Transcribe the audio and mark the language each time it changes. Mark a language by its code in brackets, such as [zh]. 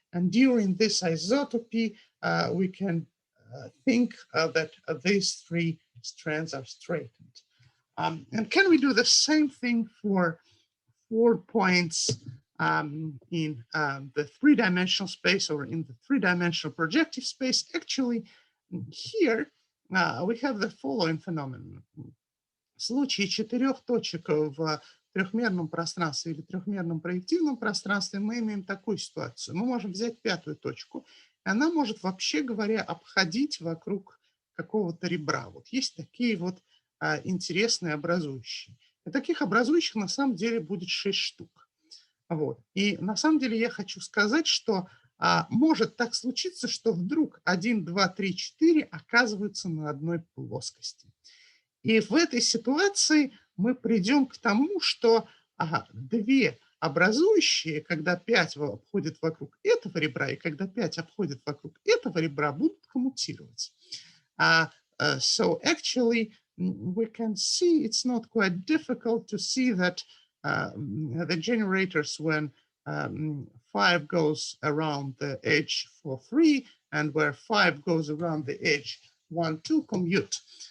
[en] And during this isotopy, we can think that these 3 strands are straightened. And can we do the same thing for 4 points in the three-dimensional space or in the three-dimensional projective space? Actually, here we have the following phenomenon. [ru] В случае 4 точек в трехмерном пространстве или трехмерном проективном пространстве мы имеем такую ситуацию. Мы можем взять 5-ю точку, и она может, вообще говоря, обходить вокруг какого-то ребра. Вот есть такие вот интересные образующие. И таких образующих на самом деле будет 6 штук. Вот. И на самом деле я хочу сказать, что может так случиться, что вдруг 1, 2, 3, 4 оказываются на одной плоскости. И в этой ситуации мы придем к тому, что две образующие, когда 5 обходит вокруг этого ребра, и когда 5 обходит вокруг этого ребра, будут коммутировать. [en] So actually, we can see it's not quite difficult to see that the generators, when 5 goes around the edge for 3, and where 5 goes around the edge 1, 2, commute.